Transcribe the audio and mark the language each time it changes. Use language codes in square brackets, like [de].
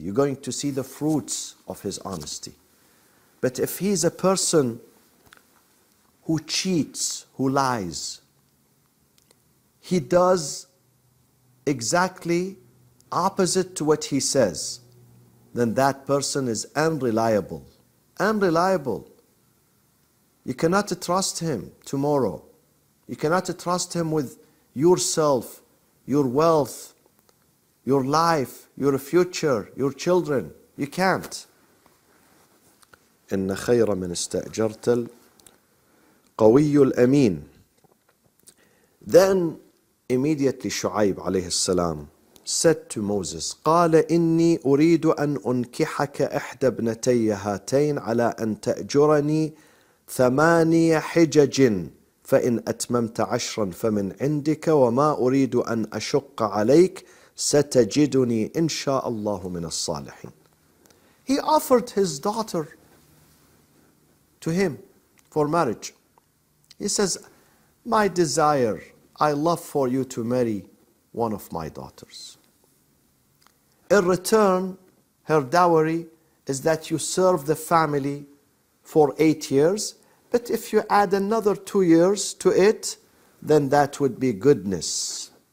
[en] You're going to see the fruits of his honesty. But if he's a person who cheats, who lies, he does exactly opposite to what he says, then that person is unreliable. Unreliable. You cannot trust him tomorrow. You cannot trust him with yourself, your wealth, your life, your future, your children. You can't. [ar] إن خير من استأجرت القوي الأمين. [en] Then immediately Shu'aib alayhi salam said to Moses, [ar] قال إني أريد أن أنكحك إحدى ابنتي هاتين على أن تأجرني 8 حجج فإن أتممت 10 فمن عندك وما أريد أن أشق عليك ستجدني إن شاء الله من الصالحين. [en] He offered his daughter to him for marriage. He says, my desire, I love for you to marry one of my daughters. In return, her dowry is that you serve the family for 8 years, but if you add another 2 years to it, then that would be goodness.